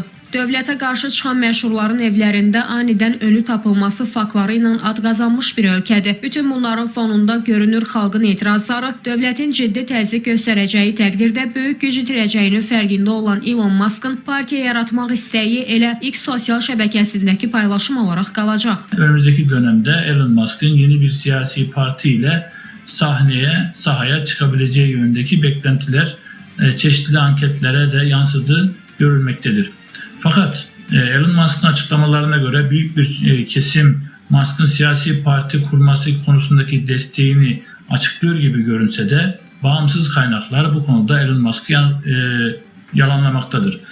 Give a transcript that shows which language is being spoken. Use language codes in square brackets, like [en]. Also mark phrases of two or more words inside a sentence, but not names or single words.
[az] Dövlətə qarşı çıxan məşhurların evlərində anidən ölü tapılması faktları ilə ad qazanmış bir ölkədir. Bütün bunların fonunda görünür xalqın etirazları, dövlətin ciddi təzyiq göstərəcəyi təqdirdə böyük güc itirəcəyinin fərqində olan Elon Musk'ın partiya yaratmaq istəyi elə X sosial şəbəkəsindəki paylaşım olaraq qalacaq. [tr] Önümüzdeki dönemde Elon Musk'ın yeni bir siyasi parti ile sahaya çıkabileceği yönündeki beklentiler çeşitli anketlere de yansıdığı görülmektedir. Fakat Elon Musk'ın açıklamalarına göre büyük bir kesim Musk'ın siyasi parti kurması konusundaki desteğini açıklıyor gibi görünse de bağımsız kaynaklar bu konuda Elon Musk'ı yalanlamaktadır.